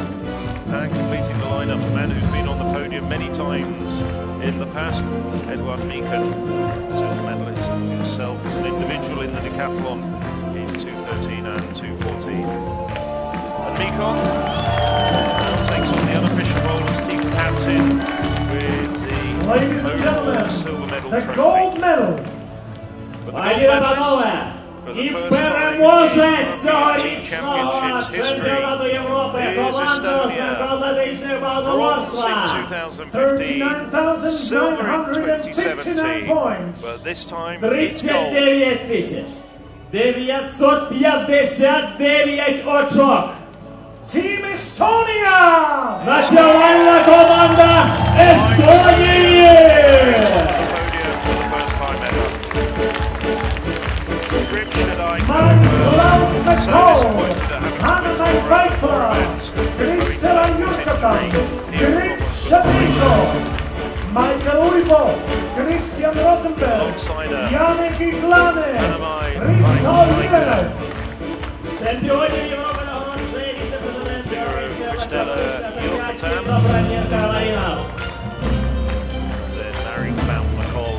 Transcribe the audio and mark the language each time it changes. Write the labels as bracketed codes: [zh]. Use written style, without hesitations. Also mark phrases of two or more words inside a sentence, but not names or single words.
[en] And completing the lineup, a man who's been on the podium many times in the past, Eduard Meekan, silver medalist himself as an individual in the decathlon in 2:13 and 2:14. And Meekan takes on the unofficial role as team captain with the overall silver medal The trophy. gold medal. [uk] Пані та панове, і переможець цьогорічного чемпіонату Європи командного з легкоатлетичного багатоборства. [en] 2015, silver in 2017, but this time it's gold. [uk] 39,959 очок. [en] Team Estonia. [uk] Національна команда Естонії. Hannah Reifler, Kristela Jurkatan, Grit Shapiso, Michael Uibo, Christian Rosenberg, Janek Iglane, Risto Jimenez. Чемпіонів Європи нагороджує віце-президент Європейської легкоатлетичної асоціації Добромірка Марина.